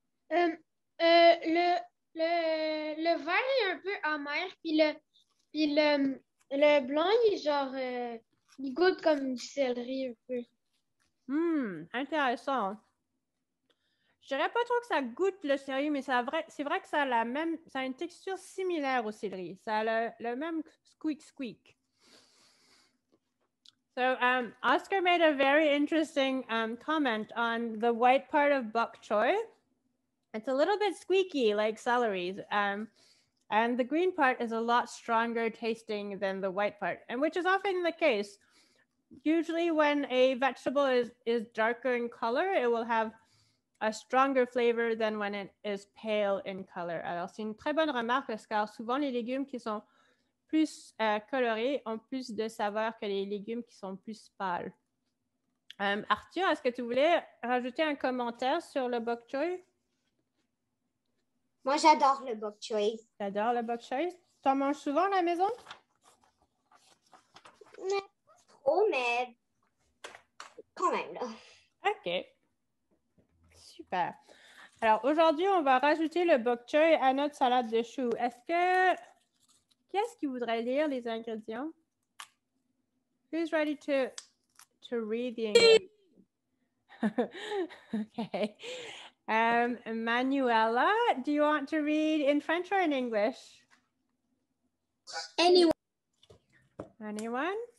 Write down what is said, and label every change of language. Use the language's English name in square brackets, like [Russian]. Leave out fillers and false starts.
[French] Le vert est un peu amer, puis le blanc, il est genre, il goûte comme du céleri un peu. Intéressant. Je dirais pas trop que ça goûte le céleri, mais c'est vrai que ça a une texture similaire au céleri. Ça a le même squeak. [English] So Oscar made a very interesting comment on the white part of bok choy. It's a little bit squeaky like celery. And the green part is a lot stronger tasting than the white part, and which is often the case. Usually when a vegetable is darker in color, it will have a stronger flavor than when it is pale in color. [French] Alors, c'est une très bonne remarque, car souvent les légumes qui sont plus colorés ont plus de saveur que les légumes qui sont plus pâles. Arthur, est-ce que tu voulais rajouter un commentaire sur le bok choy? Moi, j'adore le bok choy. J'adore le bok choy. Tu en manges souvent à la maison? Mais pas trop, mais quand même, là. OK. Super. Alors, aujourd'hui, on va rajouter le bok choy à notre salade de choux. Qui est-ce qui voudrait lire les ingrédients? [English] Who's ready to read the ingredients? Okay. Manuela, do you want to read in French or in English? Anyone. Anyone?